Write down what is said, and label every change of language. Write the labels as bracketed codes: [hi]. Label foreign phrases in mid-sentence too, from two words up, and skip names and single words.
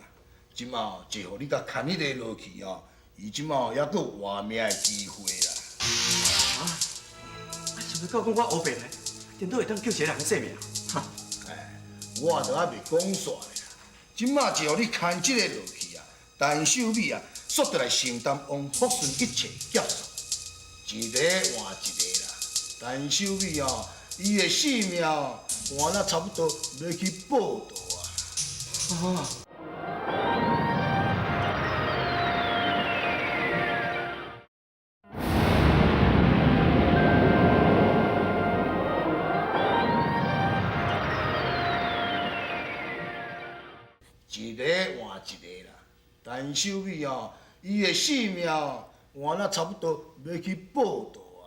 [nan] 即马哦，就互你甲牵迄个落去哦，伊即马哦，还佫有活命的机会啦。啊，想要到讲我黑白嘞，颠倒会当救一个人的性命。哈，哎，我都还未讲煞咧啦。即马就互你牵即个落去啊，陈秀美啊，煞得来承担王福顺一切劫数，一个换一个啦。陈秀美哦，伊的性命哦，换了差不多要去报道啊。啊。一个换一个啦，陈秀美哦，伊的性命哦，换了差不多要去报道啊。